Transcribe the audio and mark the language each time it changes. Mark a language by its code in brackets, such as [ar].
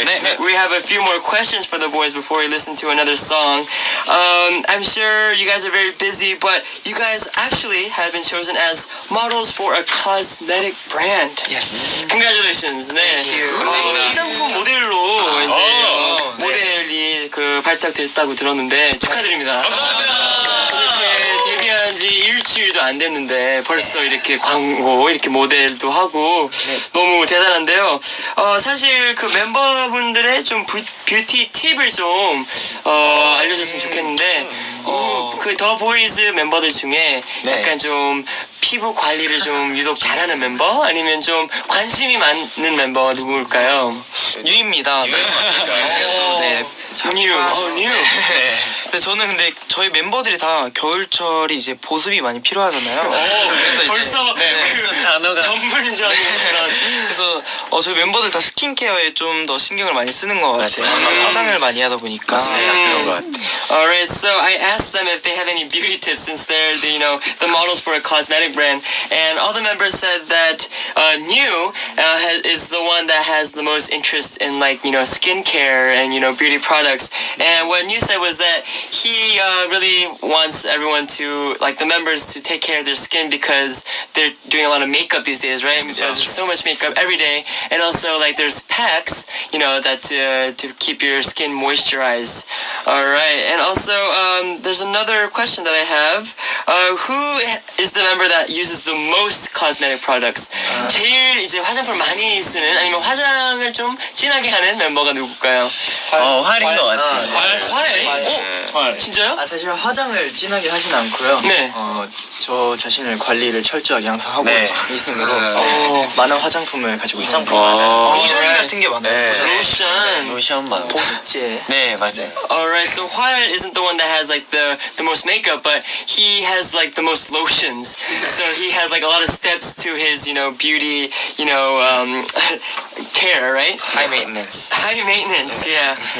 [en] We have a few more questions for the boys before we listen to another song. I'm sure you guys are very busy, but you guys actually have been chosen as models for a cosmetic brand. Yes. Congratulations. 네. [ko] 화장품 모델로 이제 모델이 발탁됐다고 들었는데 축하드립니다. 이렇게 데뷔한 지 일주일도 안 됐는데 벌써 이렇게 광고, 이렇게 모델도 하고 너무 대단한데요. 사실 그 멤버분들의 좀 뷰티 팁을 좀 알려줬으면 좋겠는데 그 더 보이즈 멤버들 중에 약간 좀 피부 관리를 좀 유독 잘하는 멤버? 아니면 좀 관심이 많은 멤버가 누구일까요? 뉴입니다. 네. 뉴. 근데 저는 근데 저희 멤버들이 다 겨울철이 이제 보습이 많이 필요하잖아요. 그래서 이제 벌써 단어가 전문적인 그런. 그래서 저희 멤버들 다 스킨케어에 좀 더 신경을 많이 쓰는 것 같아요. 화장을 많이 하다 보니까. 그런 것 같아요. [en] Alright, so I asked them if they have any beauty tips since they're the models for a cosmetic brand, and all the members said that New is the one that has the most interest in skincare and beauty products. And what New said was that he really wants everyone to, like, the members to take care of their skin because they're doing a lot of makeup these days, right? There's so much makeup every day, and also like there's packs, you know, that to keep your skin moisturized. All right, and also there's another question that I have. Who is the member that uses the most cosmetic products? [ko] 제일 이제 화장품을 많이 쓰는 아니면 화장을 좀 진하게 하는 멤버가 누굴까요? 활인 것 같아요. 활? 진짜요? 사실 화장을 진하게 하진 않고요. 네. 저 자신을 관리를 철저하게 항상 하고 네. 있으므로 어. 많은 화장품을 가지고 있습니다. 로션 같은 게 많아요. 네. 로션. 로션만. 보습제. 네, 맞아요. [en] Alright, so Hwal isn't the one that has like the most makeup, but he has like the most lotions. So he has like a lot of steps to his, you know, beauty, you know, care, right? High maintenance. High maintenance, yeah.